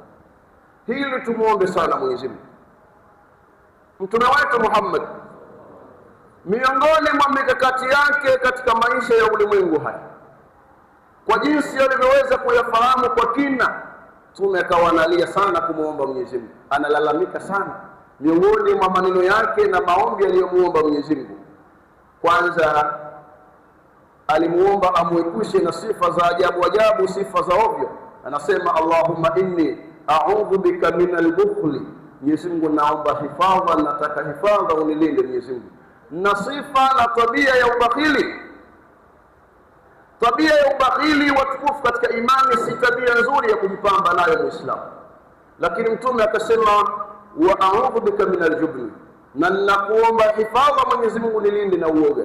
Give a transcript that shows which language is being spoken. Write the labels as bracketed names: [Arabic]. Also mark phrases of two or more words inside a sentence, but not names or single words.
[Swahili] Hili tumuombe sana Mwenyezi Mungu. Mtume wetu Muhammad, miongoni mwa mikakati yake katika maisha ya ulimwengu haya, kwa jinsi alivyoweza kuyafahamu kwa kina, Mtume akawa analia sana kumuomba Mwenyezi Mungu, analalamika sana. Miongoni mwa maneno yake na maombi aliyomuomba Mwenyezi Mungu, kwanza alimuomba amwepushe na sifa za ajabu ajabu, sifa za ovyo. [Arabic] Anasema اللهم إني أعوذ بك من البخل, [Swahili] Mwenyezi Mungu naomba hifadha, nataka hifadha, unilinde Mwenyezi Mungu na sifa na tabia ya ubakhili. Tabia ya ubakhili, watukufu katika imani, si tabia nzuri ya kujipamba nayo Muislamu. Lakini Mtume akasema [Arabic] وأعوذ بك من الجبن, [Swahili] na nakuomba hifadha Mwenyezi Mungu nilinde na uoga.